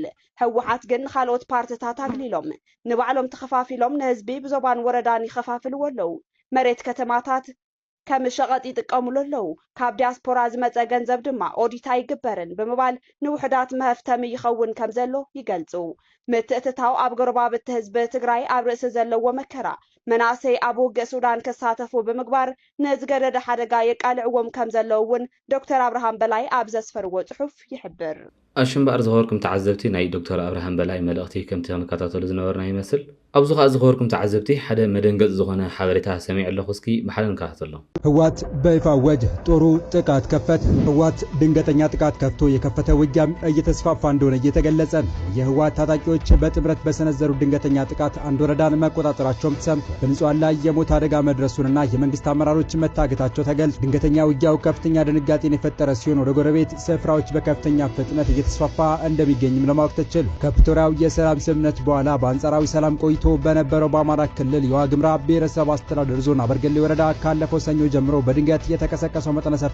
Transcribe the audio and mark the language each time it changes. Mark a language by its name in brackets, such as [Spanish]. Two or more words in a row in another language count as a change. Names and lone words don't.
[Tigrinya] ሕወሓት ግን ካልኦት ፓርቲታት ኣግሊሎም ንባዕሎም ተኸፋፊሎም ንህዝቢ ብዞባን ወረዳን ይኸፋፍልዎ ኣለዉ መሬት ከተማታት ከም ሸቐጥ ይጥቀሙሉ ኣለዉ ካብ ዲያስፖራ ዝመጸ ገንዘብ ድማ ኦዲት ኣይግበርን ብምባል ንውሕዳት መህፍተሚ ይኸውን ከም ዘሎ ይገልጹ ምትእትታው ኣብ ጎረባብቲ ህዝቢ ትግራይ ኣብ ርእሲ ዘለዎ መከራ መናእሰይ ኣብ ውግእ ሱዳን ክሳተፉ ብምግባር ንዝገደደ ሓደጋ የቃልዕዎም ከም ዘለዉ እውን ዶክተር አብርሃም በላይ ኣብ ዘስፈርዎ ጽሑፍ ይሕብር ኣሽምባር ዝኸበርኩም ተዓዘብቲ ናይ ዶክተር አብርሃም በላይ መልእኽቲ ከምቲ ክንከታተሉ ዝነበርና ይመስል ኣብዚ ኸ ዝኸበርኩም ተዓዘብቲ ሓደ መደንገጽ ዝኾነ ሓበሬታ ሰሚዕ ኣለኹ እስኪ ብሓደ ንከታተሎ [Amharic] ህወሓት በይፋ አወጀ ጦሩ ጥቃት ከፈተ ህወሓት ድንገተኛ ጥቃት ከፍቶ የከፈተ ውጊያም እየተስፋፋ እንደሆነ እየተገለጸ ነው የህወሓት ታጣቂዎች በጥምረት በሰነዘሩ ድንገተኛ ጥቃት አንድ ወረዳን መቆጣጠራቸውም ተሰምቷል በንጹሃን ላይ የሞት አደጋ መድረሱንና የመንግስት አመራሮች መታገታቸው ተገልጿል ድንገተኛ ውጊያው ከፍተኛ ድንጋጤን የፈጠረ ሲሆን ወደ ጎረቤት ስፍራዎች በከፍተኛ ፍጥነት እየተስፋፋ እንደሚገኝም ለማወቅ ተችሏል ከፕሪቶሪያው የሰላም ስምምነት በኋላ በአንጻራዊ ሰላም ቆይቶ በነበረው በአማራ ክልል የዋግምራ ብሔረሰብ አስተዳደር ዞን አበርገሌ ወረዳ ካለፈው ሰኞ ጀምሮ በድንገት የተቀሰቀሰው መጠነ ሰፊ